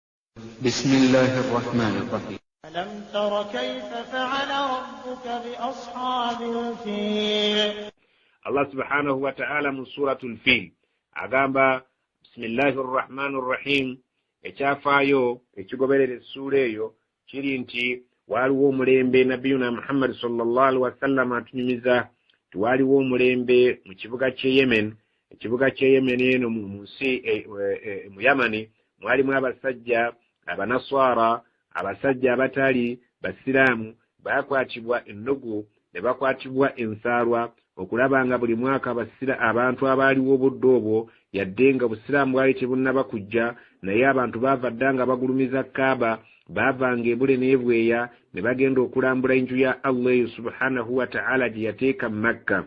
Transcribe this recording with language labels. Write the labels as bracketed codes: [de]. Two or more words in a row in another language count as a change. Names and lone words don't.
[ar] بسم الله الرحمن الرحيم. ألم تر كيف فعل ربك بأصحاب الفيل. الله سبحانه وتعالى من سورة الفيل [lg] agamba [ar] بسم الله الرحمن الرحيم [lg] ekyafayo ekigoberera essura eyo kiri nti waliwo omulembe nabiyuna Muhammad [ar] صلى الله عليه وسلم [lg] atunyumiza waliwo omulembe mu kibuga kye Yemen. Ekibuga kye Yemen eno mu nsi mu Yamani mwalimu abasajja abanaswara abasajja abatali basiraamu bakwatibwa ennogo ne bakwatibwa ensaalwa okulaba nga buli mwaka abantu abaaliwo obudde obwo yadde nga busiraamu bwali tebunnaba kujja naye abantu baavaddanga bagulumiza Kaaba baavanga ebule n'ebweya ne bagenda okulambula enju ya Allah [ar] سبحانه وتعالى [lg] gye yateeka Makka.